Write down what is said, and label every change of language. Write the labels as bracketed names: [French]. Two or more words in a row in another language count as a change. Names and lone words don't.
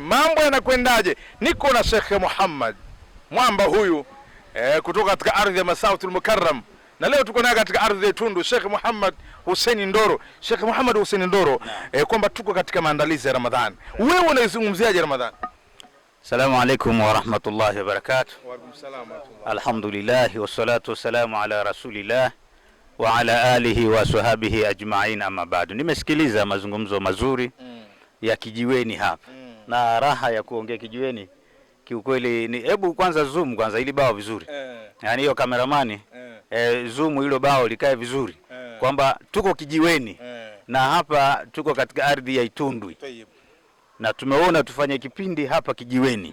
[Swahili] Mambo yanakwendaje? Niko na Sheikh Muhammad Mwamba huyu kutoka katika ardhi ya Masautul Mukarram, na leo tuko naye katika ardhi ya Tundu, Sheikh Muhammad Hussein Ndoro. Sheikh Muhammad Hussein Ndoro, kwamba tuko katika maandalizi ya Ramadhani. Wewe unaizungumziaje Ramadhani? [Arabic] السلام عليكم ورحمة الله وبركاته. وعليكم السلام ورحمة الله. الحمد لله والصلاة والسلام على رسول الله وعلى آله وصحبه أجمعين أما بعد. [Swahili] Nimesikiliza mazungumzo mazuri ya kijiweni hapa na raha ya kuongea kijiweni kiukweli. Ni hebu kwanza zoom kwanza ili bao vizuri, yani hiyo kameramani zoom hilo bao likae vizuri kwamba tuko kijiweni na hapa tuko katika ardhi ya Itundwi na tumeona tufanye kipindi hapa kijiweni.